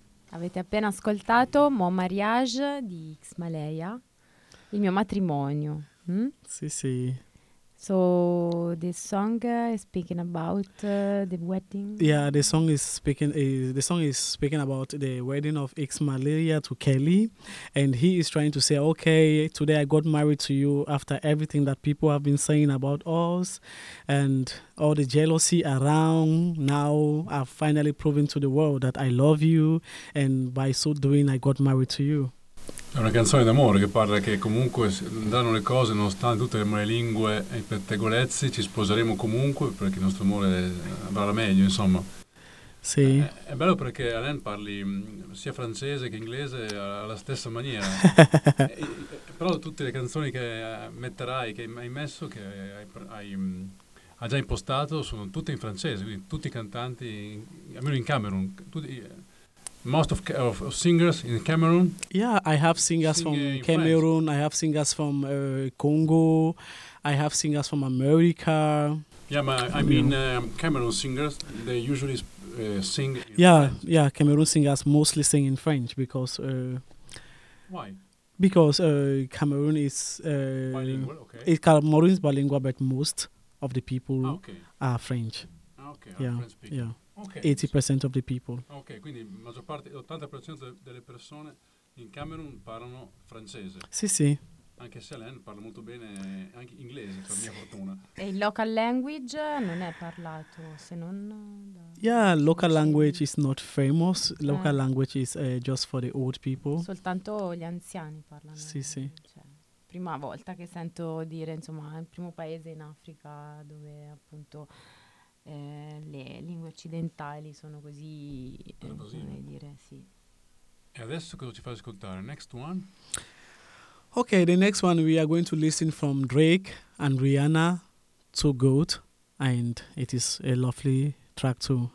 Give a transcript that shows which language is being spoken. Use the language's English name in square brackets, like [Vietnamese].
[Italian] Avete appena ascoltato Mon Mariage di X Malaria, il mio matrimonio. Sì, sì. [English] So this song is speaking about the wedding. Yeah, the song is speaking about the wedding of Ex-Malaria to Kelly, and he is trying to say, okay, today I got married to you after everything that people have been saying about us and all the jealousy around. Now I've finally proven to the world that I love you, and by so doing I got married to you. [Italian] È una canzone d'amore che parla che comunque andranno le cose, nonostante tutte le malelingue e i pettegolezzi, ci sposeremo comunque perché il nostro amore va la meglio, insomma. Sì. È bello perché Alain parli sia francese che inglese alla stessa maniera. Però tutte le canzoni che metterai, che hai messo, che hai già impostato, sono tutte in francese, quindi tutti i cantanti, almeno in Camerun, tutti... [English] Most of singers in Cameroon? Yeah, I have singers from Cameroon, France. I have singers from Congo, I have singers from America. Yeah, but I mean Cameroon singers, they usually sing in French. Yeah, Cameroon singers mostly sing in French because... Why? Because Cameroon is... Bilingual, okay. Cameroon is bilingual, but most of the people are French. Okay, are French speaking. Yeah. Okay. 80% of the people. [Italian] Okay, quindi maggior parte, 80% delle persone in Camerun parlano francese. Sì, sì. Anche se Alain parla molto bene anche inglese, per mia fortuna. E il [English] local language [Italian] non è parlato, se non... [English] Yeah, local language is not famous. Local language is just for the old people. [Italian] Soltanto gli anziani parlano. Sì, sì. Cioè, prima volta che sento dire, insomma, il primo paese in Africa dove appunto... le lingue occidentali sono così, come dire, sì. E adesso cosa ci fai ascoltare? [English] Next one? Okay, the next one we are going to listen from Drake and Rihanna, To Goat, and it is a lovely track too.